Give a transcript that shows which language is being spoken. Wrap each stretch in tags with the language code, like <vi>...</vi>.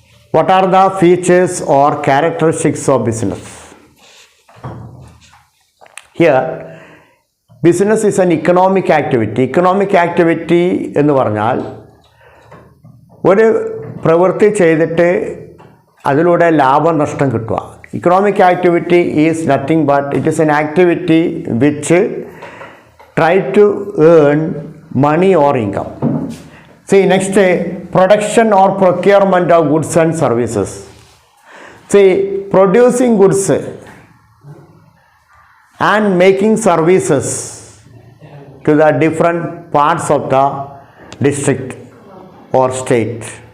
<en>What are the features or characteristics of business? Here business is an economic activity. Economic activity</en> <ml>എന്ന് പറഞ്ഞാൽ ഒരു പ്രവൃത്തി ചെയ്തിട്ട് അതിലൂടെ ലാഭനഷ്ടം കിട്ടുക.</ml> <en>Economic activity is nothing but it is an activity which try to earn money or income. See, next, production or procurement of goods and services. See, producing goods and making services to the different parts of the district or state.</en>